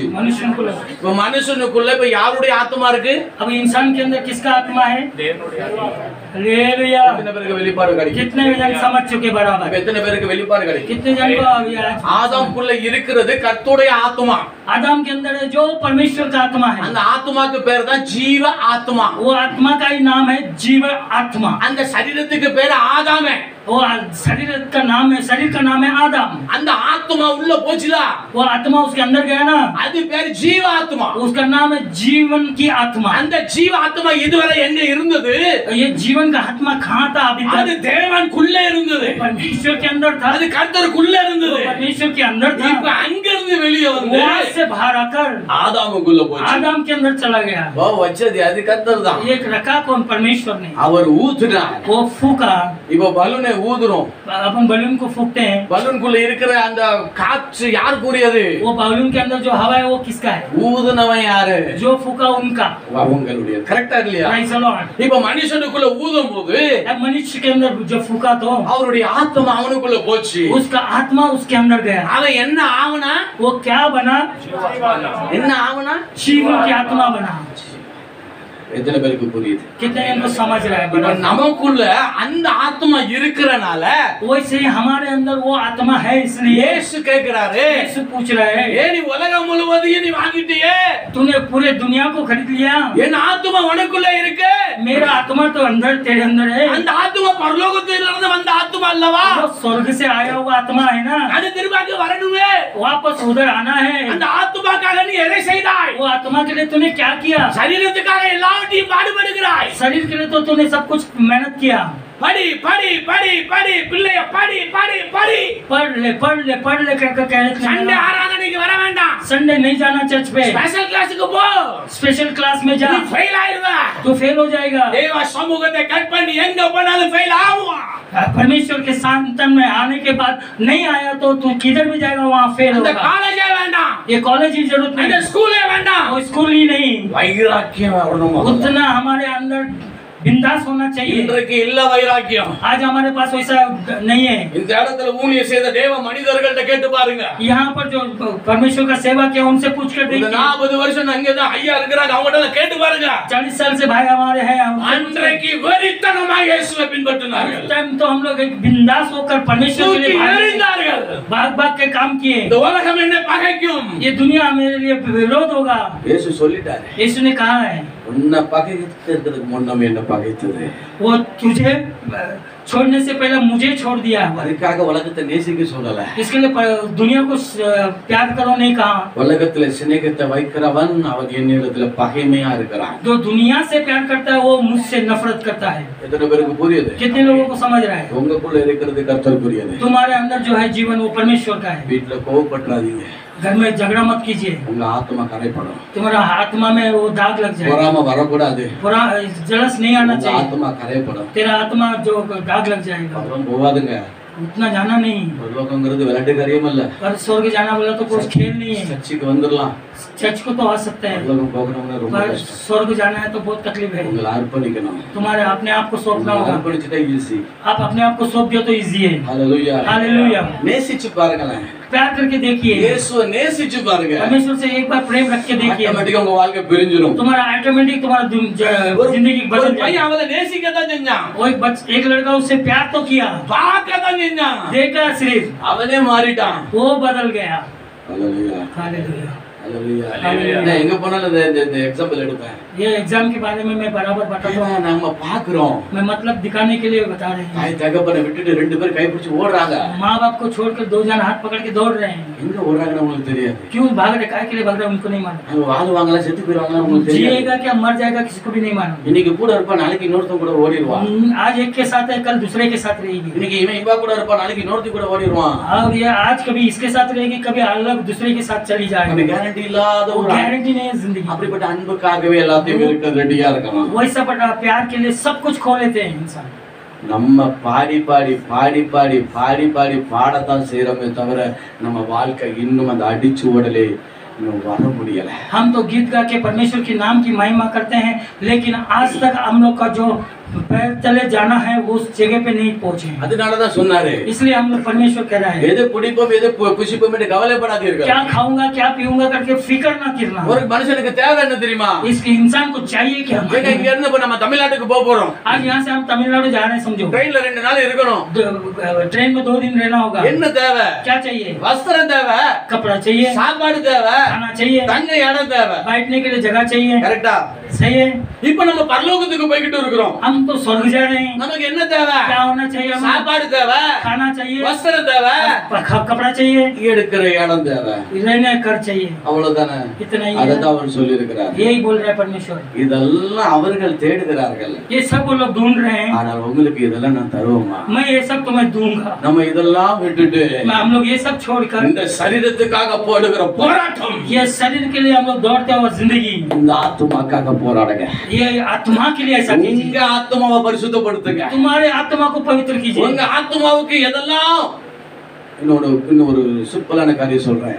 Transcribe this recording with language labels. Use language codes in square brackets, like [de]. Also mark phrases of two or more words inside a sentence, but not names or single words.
[hi] मनुष्य को। [ta] இப்ப மனுஷனுக்குள்ள இப்ப யாருடைய ஆத்மா இருக்கு? [hi] अब इंसान के अंदर किसका आत्मा है? हालेलुया। [ta] எத்தனை பேருக்கு வெளிப்பாடு கிடைக்கும்? [hi] कितने जन समझ चुके बराबर? [ta] இப்ப எத்தனை பேருக்கு வெளிப்பாடு கிடைக்கும்? [hi] कितने जन को अभी आज [ta] ஆதாம்குள்ள இருக்கிறது கர்த்தருடைய ஆத்மா. [hi] आदम के अंदर है जो परमेश्वर का आत्मा है। [ta] அந்த ஆத்மாக்கு பேர் தான் ஜீவ ஆத்மா. [hi] वो आत्मा का ही नाम है जीव आत्मा। [ta] அந்த சரீரத்துக்கு பேர் ஆதாமே. [hi] वो शरीर का नाम है, शरीर का नाम है आदम। [ta] அந்த ஆத்மா உள்ள போச்சுல, [hi] वो आत्मा उसके अंदर गया ना, [ta] அது பேர் ஜீவ ஆத்மா. [hi] उसका नाम है जीवन की आत्मा। [ta] அந்த ஜீவ ஆத்மா இதுவரை எங்க இருந்தது? [hi] ये जीवन का आत्मा कहाँ था अभी [ta] அது [hi] तक? [ta] தேவனுக்குள்ள இருந்தது. [hi] परमेश्वर के अंदर था। [ta] அது கர்த்தருக்குள்ள [hi] वो [ta] இருந்தது. [hi] परमेश्वर के अंदर था। [ta] இப்ப அங்க இருந்து வெளியே வந்து [hi] वहाँ से बाहर आकर [ta] ஆதாமுக்குள்ள போச்சு. [hi] आदम के अंदर चला गया। [ta] வா வச்சது அது கர்த்தர் தான். [hi] एक रखा कौन? परमेश्वर ने। [ta] அவர் ஊத்துனார். [hi] वो फूका। [ta] இப்போ பலூனை ஊதுறோம். [hi] अपन बलून को फूकते हैं। [ta] பலூனுக்குள்ள இருக்கிற அந்த காற்று யாருக்குரியது? [hi] वो बलून के अंदर जो हवा है वो किसका है? [ta] ஊதுனவன் யாரு? [hi] जो फूका उनका। [ta] அவங்களுடைய. கரெக்ட்டா இல்லையா? [en] Praise the Lord। [ta] இப்ப மனுஷனுக்குள்ள ஊதும் போது [hi] अब मनुष्य के अंदर जो फूका तो [ta] அவருடைய ஆத்மா அவனுக்குள்ள போச்சு. [hi] उसका आत्मा उसके अंदर गया। [ta] அவன் என்ன ஆவனா? [hi] वो क्या बना? [ta] என்ன ஆவனா? [hi] जीवन की आत्मा बना। [ta] எத்தனை பேருக்கு புரியுது? [hi] कितने इनको समझ रहा है? [ta] இப்ப நமக்குள்ள அந்த ஆத்மா இருக்கறனால [hi] वैसे ही हमारे अंदर वो आत्मा है, इसलिए [ta] இயேசு கேக்குறாரு, [hi] यीशु पूछ रहा है, [ta] ஏ நீ உலகம் முழுவதையும் நீ வாங்கிட்டியே, [hi] तूने पूरे दुनिया को खरीद लिया, [ta] என் ஆத்மா உனக்குள்ள இருக்கு, [hi] मेरा आत्मा तो अंदर तेरे अंदर है। [ta] அந்த ஆத்மா பரலோகத்திலிருந்து வந்த ஆத்மா அல்லவா? [hi] वो स्वर्ग से आया हुआ आत्मा है ना, [ta] அது திரும்ப வரணுமே. [hi] वापस उधर आना है। [ta] அந்த ஆத்மாக்காக நீ எதை செய்தாய்? [hi] वो आत्मा के लिए तूने क्या किया? [ta] சரீரத்துக்காக எல்லாவற்றையும் பாடுபடுகிறாய். [hi] शरीर के लिए तो तूने सब कुछ मेहनत किया। [ta] படி படி படி படி பிள்ளைய படி படி படி. [hi] पढ़ ले कर कहते [ta] சண்டே [hi] हैं। [ta] ஆராதனைக்கு வர வேண்டாம். [hi] संडे नहीं जाना चर्च पे, [en] special class [ta] போ. [en] special class [hi] में जा, [ta] நீ ஃபெயில் ஆயிடுவ. [hi] तो फेल हो जाएगा। [ta] தேவ சமூகத்தை கட் பண்ணி எங்க போனாலும் ஃபெயில் ஆகுவான். [hi] परमेश्वर के सामने में आने के बाद नहीं आया तो तू किधर भी जाएगा वहाँ फेल [ta] அந்த [hi] होगा। [ta] காலேஜே வேண்டாம். [hi] ये कॉलेज की जरूरत [ta] அந்த [hi] नहीं, [ta] ஸ்கூலே வேண்டாம். [hi] वो स्कूल ही नहीं। [ta] வைராக்கியம் வரணும். [hi] उतना हमारे अंदर बिंदास होना चाहिए। [ta] இன்றைக்கு இல்ல வைராக்கியம். [hi] आज हमारे पास वैसा नहीं है। [ta] இந்த இடத்துல ஊழியம் செய்த தேவ மனிதர்கள்ட்ட கேட்டு பாருங்க. [hi] यहाँ पर जो परमेश्वर का सेवा किया उनसे पूछ कर [ta] இந்த [hi] देखिए। [ta] 40 வருஷம் அங்கதான் ஐயா இருக்கிறாங்க, அவங்கள்ட்ட கேட்டு பாருங்க. [hi] 40 साल से भाई हमारे हैं, [ta] அன்றைக்கு வெறித்தனமாக இயேசுவை பின்பற்றினார்கள். [hi] उस टाइम तो हम लोग एक बिंदास होकर परमेश्वर के [ta] தூக்கி [hi] लिए [ta] எறிந்தார்கள். [hi] भाग के काम किए। [ta] இந்த உலகம் என்ன பகைக்கும்? [hi] ये दुनिया मेरे लिए विरोध होगा। [ta] இயேசு சொல்லிட்டாரு, [hi] यीशु ने कहा है, [ta] உன்னை பகைக்கிறதுக்கு முன்னமே என்ன பகைத்தது. [hi] वो तुझे छोड़ने से पहले मुझे छोड़ दिया। [ta] அதுக்காக உலகத்தை நேசிக்க சொல்லல. [hi] इसके लिए दुनिया को प्यार करो नहीं कहा। [ta] உலகத்துல சிநேகத்தை வைக்கிறவன் அவன் என்னிடத்துல பகைமையா இருக்கிறான். [hi] जो दुनिया से प्यार करता है वो मुझसे नफरत करता है। [ta] எத்தனை பேருக்கு புரியுது? [hi] कितने लोगों को समझ रहा है? [ta] உங்களுக்குள்ள இருக்கிறது கர்த்தருக்குரியது. [hi] तुम्हारे अंदर जो है जीवन वो परमेश्वर का है। [ta] வீட்டுல கோவப்படாதீங்க. [hi] घर में झगड़ा मत कीजिए, [ta] உங்க ஆத்மா கரைப்படும். [hi] तुम्हारा आत्मा में वो दाग लग जाए। [ta] பொறாம வரக்கூடாது. [hi] पूरा जलस नहीं आना [ta] உங்க [hi] चाहिए, [ta] ஆத்மா கரைப்படும். [hi] तेरा आत्मा जो दाग लग जाएगा। [ta] அப்புறம் போவாதுங்க. [hi] उतना जाना नहीं, [ta] பரலோகங்கிறது விளையாட்டு காரியம் இல்ல. [hi] पर स्वर्ग जाना बोला तो कुछ खेल नहीं है। [ta] சர்ச்சுக்கு வந்துடலாம். [hi] चर्च को तो आ सकते हैं, [ta] பரலோகம் போகணும்னா ரொம்ப [hi] पर [ta] கஷ்டம். [hi] स्वर्ग जाना है तो बहुत तकलीफ है। [ta] உங்களை அர்ப்பணிக்கணும். [hi] तुम्हारे अपने आप को सौंपना [ta] உங்களை [hi] होगा। [ta] அர்ப்பணிச்சுட்டா ஈஸி. [hi] आप अपने आप को सौंप दियो तो इजी है। [ta] ஹalleluya. [hi] हालेलुया। [ta] நேசிச்சு பாருங்களேன். [hi] प्यार करके देखिए, [ta] இயேசுவை நேசிச்சு பாருங்க. [hi] परमेश्वर से एक बार प्रेम रख के देखिए, [ta] ஆட்டோமேட்டிக்கா உங்க வாழ்க்கை பிரிஞ்சிரும். [hi] तुम्हारा ऑटोमेटिक तुम्हारा जिंदगी [ta] ஒரு [hi] बदल [ta] பையன் [hi] जाएगी। [ta] அவளை நேசிக்கத்தான் செஞ்சான். [hi] वो एक लड़का उससे प्यार तो किया, [ta] பார்க்கத்தான் செஞ்சான். [hi] देखा सिर्फ, [ta] அவனே மாறிட்டான். [hi] वो बदल गया। [ta] ஹalleluya. [hi] हालेलुया। [ta] ஹalleluya. [hi] Hallelujah. [ta] நான் எங்க போனாலும் இந்த எக்ஸாம்பிள் எடுப்பேன். [hi] ये एग्जाम के बारे में मैं बराबर बताता हूँ, [ta] ஏன்னா நம்ம பாக்குறோம். [hi] मैं मतलब दिखाने के लिए बता रहे हैं। [ta] தாய் தகப்பனை விட்டுட்டு ரெண்டு பேர் கைப்பிடிச்சு ஓடுறாங்க. [hi] माँ बाप को छोड़कर दो जन हाथ पकड़ के दौड़ रहे हैं। [ta] எங்க ஓடுறாங்கன்னு உங்களுக்கு தெரியாது. [hi] क्यों भाग रहे, काय के लिए भाग रहे हैं उनको नहीं मालूम। [ta] அவங்க வாழ்வாங்களா செத்து போயிடுவாங்களா உங்களுக்கு தெரியாது. [hi] जिएगा क्या मर जाएगा किसी को भी नहीं मालूम। [ta] இன்னைக்கு கூட இருப்பான், நாளைக்கு இன்னொருத்தன் கூட ஓடிடுவான். [hi] आज एक के साथ है, कल दूसरे के साथ रहेगी। [ta] இன்னைக்கு இவன் இவா கூட இருப்பான், நாளைக்கு இன்னொருத்தி கூட ஓடிடுவான். [hi] और ये आज कभी इसके साथ रहेगी, कभी अलग दूसरे के साथ चली [ta] அது [hi] जाएगी। [ta] கேரண்டி இல்லாத ஒரு [hi] गारंटी नहीं है जिंदगी। [ta] அப்படிப்பட்ட அன்புக்காகவே எல்லாத்தையும் இருக்க ரெடியா இருக்கணும். [hi] वैसा बड़ा प्यार के लिए सब कुछ खो लेते हैं इंसान। [ta] நம்ம பாடி பாடி பாடி பாடி பாடி பாடி பாடத்தான் செய்யறோமே தவிர நம்ம வாழ்க்கை இன்னும் அந்த அடிச்சு ஓடலே இன்னும் வர முடியல. [hi] हम तो गीत गा के परमेश्वर के नाम की महिमा करते हैं, लेकिन आज तक हम लोग का जो पैर तले जाना है उस जगह पे नहीं पहुंचे हैं। [ta] அதனாலதான் சொன்னாரு, [hi] इसलिए हम लोग परमेश्वर कह रहा है [ta] எது குடிப்போம் எது புசிப்போம் என்று கவலைப்படாதீர்கள். [hi] क्या खाऊंगा क्या पीऊंगा करके फिक्र ना करना। [ta] ஒரு மனுஷனுக்கு தேவை என்ன தெரியுமா? [hi] इसके इंसान को चाहिए कि हम [ta] இங்க இருந்து இப்ப நம்ம தமிழ்நாட்டுக்கு போக போறோம். [hi] आज यहाँ से हम तमिलनाडु जा रहे हैं, समझो [ta] ட்ரெயின்ல 2 நாள் இருக்கணும். [hi] ट्रेन में 2 दिन रहना होगा। [ta] என்ன தேவை? [hi] क्या चाहिए? [ta] வஸ்திரம் தேவை, [hi] कपड़ा चाहिए, [ta] சாப்பாடு தேவை, [hi] खाना चाहिए, [ta] தங்க இடம் தேவை. [hi] बैठने के लिए जगह चाहिए। [ta] கரெக்ட்டா? [hi] सही है। [ta] இப்ப நம்ம பரலோகத்துக்கு போய்கிட்டு இருக்கோம். [hi] हम तो स्वर्ग जा रहे हैं। [ta] நமக்கு என்ன தேவை? [hi] क्या होना चाहिए? हमें [ta] சாப்பாடு தேவை, [hi] खाना चाहिए, [ta] வஸ்திரம் தேவை, [hi] कपड़ा चाहिए, [ta] எடுக்கிற இடம் தேவை. [hi] रहने का घर चाहिए। [ta] அவ்வளவுதானே? [hi] इतना ही [ta] அத [hi] है। [ta] தான் அவர் சொல்லி இருக்கிறார். [hi] यही बोल रहा है परमेश्वर। [ta] இதெல்லாம் அவர்கள் தேடுகிறார்கள். [hi] ये सब वो लोग ढूंढ रहे हैं, [ta] ஆனால் உங்களுக்கு இதெல்லாம் நான் தருவேமா? [hi] मैं ये सब तुम्हें दूंगा। [ta] நம்ம இதெல்லாம் விட்டுட்டு [hi] हम लोग ये सब छोड़कर [ta] இந்த சரீரத்துக்காக போடுகிற போராட்டம், [hi] ये शरीर के लिए हम लोग दौड़ते हैं और जिंदगी [ta] இந்த ஆத்துமாக்காக போராடுங்க. [hi] ये आत्मा के लिए ऐसा कीजिए। [ta] உங்க ஆத்துமாவை பரிசுத்தப்படுத்துங்க. [hi] तुम्हारे आत्मा को पवित्र कीजिए। [ta] உங்க ஆத்துமாவுக்கு எதெல்லாம் இன்னொரு சிம்பிளான காரியம் சொல்றேன்.